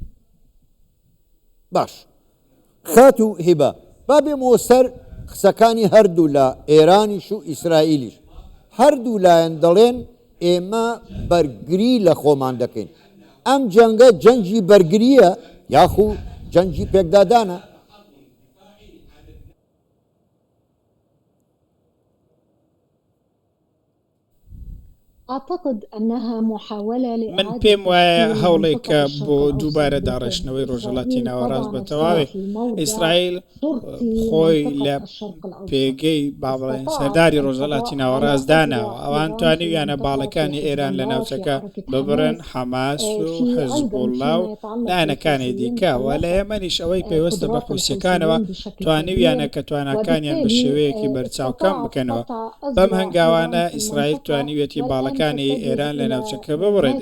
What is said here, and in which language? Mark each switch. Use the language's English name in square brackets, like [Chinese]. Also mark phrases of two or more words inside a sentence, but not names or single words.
[Central Kurdish] باش خاتو هیبە با بێمەوە سەر قسەکانی هەردوو لە ئێرانیش و ئیسرائیلیش هەردوو لایەن دەڵێن ئێمە بەرگری لە خۆمان دەکەین ئەم جەنگە جەنگی بەرگریە یاخو جەنگی پێکدادانە [Arabic] أعتقد أنها محاولة [Central Kurdish] من پێم وایە هەوڵێکە بۆ دووبارە داڕێشتنەوەی ڕۆژهەڵاتی ناوەڕاست بە تەواوی ئیسرائیل خۆی لە پێگەی باڵێن سەرداری ڕۆژهەڵاتی ناوەڕاست داناوە ئەوان توانیویانە باڵەکانی ئێران لە ناوچەکە ببرن حەماس و حزبوڵڵا و لایەنەکانی دیکە و لە ئێمەنیش ئەوەی پێوەستە بە حوسیەکانەوە توانیویانە کە تواناکانیان بە شێوەیەکی بەرچاوکەم بکەنەوە بەم هەنگاوانە ئیسرائیل توانیوێتی باڵەکە هەواڵەکانی ئێران لە ناوچەکە ببڕێت.